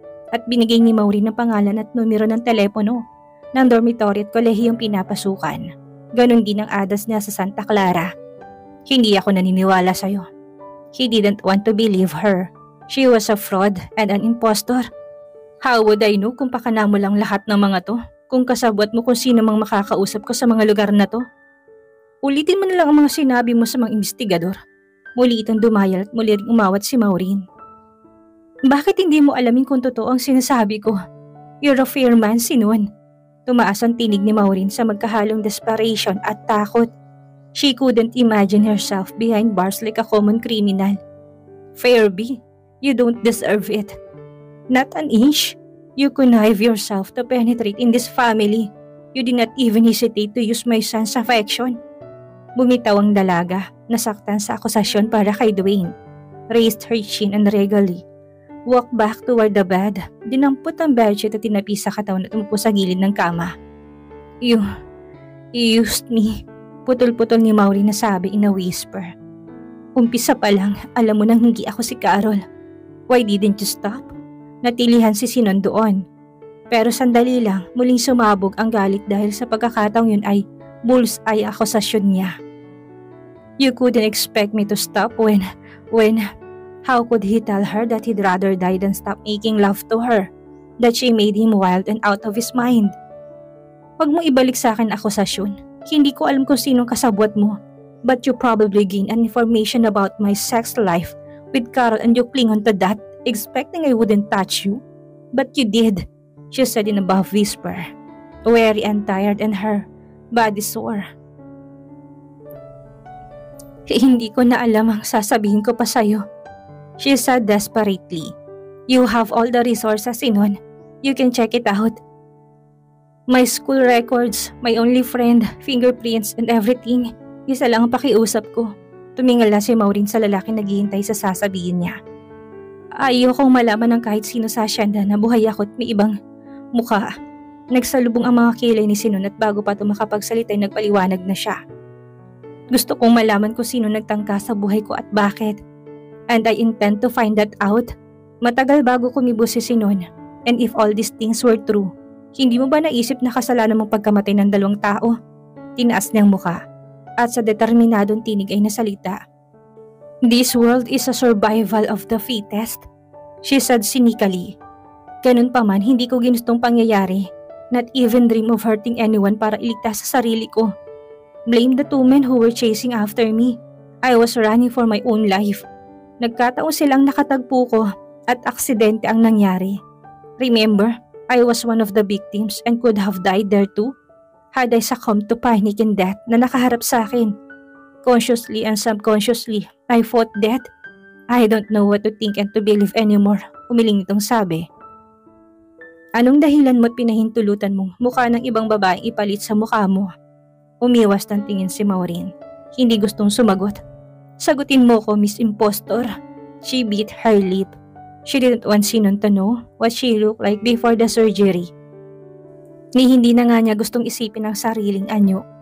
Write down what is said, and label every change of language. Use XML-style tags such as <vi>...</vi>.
<tl>At binigay ni Maureen ang pangalan at numero ng telepono ng dormitory at kolehiyong pinapasukan. Ganon din ang address niya sa Santa Clara. Hindi ako naniniwala sa'yo.</tl> <en>He didn't want to believe her. She was a fraud and an impostor. How would I know</en> <tl>kung pakana mo lang lahat ng mga to? Kung kasabwat mo kung sino mang makakausap ko sa mga lugar na to? Ulitin mo na lang ang mga sinabi mo sa mga investigador. Muli itong dumayal at muli ring umawat si Maureen. Bakit hindi mo alamin kung totoo ang sinasabi ko?</tl> <en>You're a fair man, Sinon.</en> <tl>Tumaas ang tinig ni Maureen sa magkahalong desperation at takot.</tl> <en>She couldn't imagine herself behind bars like a common criminal. Fairby, you don't deserve it. Not an inch. You connive yourself to penetrate in this family. You did not even hesitate to use my son's affection.</en> <tl>Bumitaw ang dalaga, nasaktan sa akusasyon para kay Dwayne.</tl> <en>Raised her chin and regally walked back toward the bed.</en> <tl>Dinampot ang bedsheet at tinapi sa katawan at umupo sa gilid ng kama.</tl> <en>You used me.</en> <tl>Putol-putol ni Maureen na sabi</tl> <en>in a whisper.</en> <tl>Umpisa pa lang, alam mo nang hindi ako si Carol.</tl> <en>Why didn't you stop?</en> <tl>Natilihan si Sinon doon. Pero sandali lang, muling sumabog ang galit dahil sa pagkakataong yun ay bullseye akusasyon niya.</tl> <en>You couldn't expect me to stop when, how could he tell her that he'd rather die than stop making love to her? That she made him wild and out of his mind.</en> <tl>Huwag mo ibalik sa akin akusasyon. Hindi ko alam kung sinong kasabwat mo.</tl> <en>But you probably gained an information about my sex life with Carol and you cling on to that, expecting I wouldn't touch you. But you did, she said in a buff whisper, weary and tired and her body sore.</en> <tl>Hindi ko na alam ang sasabihin ko pa sa'yo,</tl> <en>she said desperately. You have all the resources, Sinon. You can check it out. My school records, my only friend, fingerprints and everything.</en> <tl>Isa lang ang pakiusap ko. Tumingala si Maureen sa lalaki naghihintay sa sasabihin niya. Ayokong malaman ng kahit sino sa asyenda na buhay ako at may ibang mukha. Nagsalubong ang mga kilay ni Sinon at bago pa ito makapagsalita ay nagpaliwanag na siya. Gusto kong malaman kung sino nagtangka sa buhay ko at bakit.</tl> <en>And I intend to find that out.</en> <tl>Matagal bago kumibo si Sinon.</tl> <en>And if all these things were true,</en> <tl>hindi mo ba naisip na kasalanan mong pagkamatay ng 2 tao? Tinaas niyang muka at sa determinadong tinig ay nasalita.</tl> <en>This world is a survival of the fittest, she said cynically.</en> <tl>Ganun pa man, hindi ko ginustong pangyayari.</tl> <en>Not even dream of hurting anyone</en> <tl>para iligtas sa sarili ko.</tl> <en>Blame the 2 men who were chasing after me. I was running for my own life.</en> <tl>Nagkataon silang nakatagpo ko at aksidente ang nangyari.</tl> <en>Remember, I was one of the victims and could have died there too. Had I succumbed to panic and death</en> <tl>na nakaharap sa akin.</tl> <en>Consciously and subconsciously, I fought death. I don't know what to think and to believe anymore,</en> <tl>umiling nitong sabi. Anong dahilan mo't pinahintulutan mong mukha ng ibang babaeng ipalit sa mukha mo? Umiwas ng tingin si Maureen. Hindi gustong sumagot. Sagutin mo ko, Miss Impostor.</tl> <en>She bit her lip. She didn't want Sinon to know what she looked like before the surgery.</en> <tl>Ni hindi na nga niya gustong isipin ang sariling anyo.</tl>